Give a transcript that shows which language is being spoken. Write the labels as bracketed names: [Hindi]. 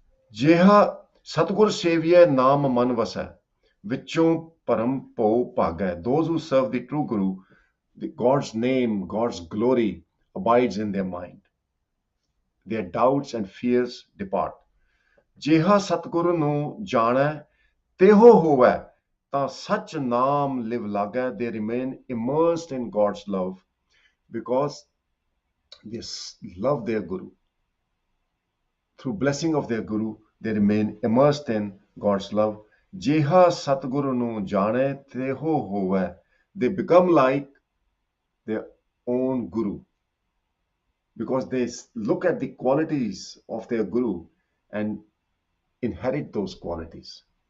[Punjabi] ਜਿਹਾ ਸਤਿਗੁਰ ਸੇਵੀਐ ਨਾਮ ਮਨ ਵਸੈ ਵਿੱਚੋਂ ਭਰਮ ਭਉ ਭਾਗੈ. [English] Those who serve the true Guru, God's name, God's glory abides in their mind. Their doubts and fears depart. [Punjabi] ਜਿਹਾ ਸਤਿਗੁਰ ਨੂੰ ਜਾਣੈ ਤੇਹੋ ਹੋਵੈ ਤਾਂ ਸੱਚ ਨਾਮ ਲਿਵ ਲਾਗੈ. [English] They remain immersed in God's love because they love their Guru. Through blessing of their Guru, they remain immersed in God's love. [Punjabi] Jeha Satguru nu jane teho hove. [English] They become like their own Guru because they look at the qualities of their Guru and inherit those qualities.